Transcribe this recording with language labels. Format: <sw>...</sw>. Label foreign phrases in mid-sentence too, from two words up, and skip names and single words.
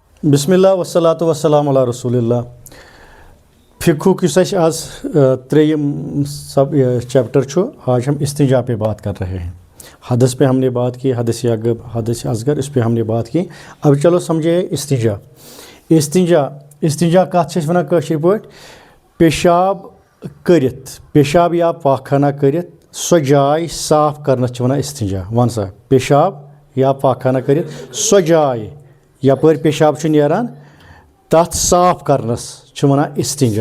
<ar>بسم الله والصلاة والسلام على رسول الله.</ar> <ks>फ़िक़्ह की आज त्रेयम</ks> <en>sub chapter</en> <ks>छो।</ks> <hi>आज हम इस्तिंजा पे बात कर रहे हैं। हदस पे हमने बात की, हदस असगर, इस पे हमने बात की। अब चलो समझे इस्तिंजा।</hi> <ks>इस्तिंजा कत छे वनान कशीर पॉइंट, पेशाब करित, पेशाब या पाखाना करित सो जाय साफ करनस वनान इस्तिंजा। वन सा, पेशाब या पाखाना करित सो जाय यपर पेशाब नेरान तथ साफ करनस वनान इस्तिंजा।</ks>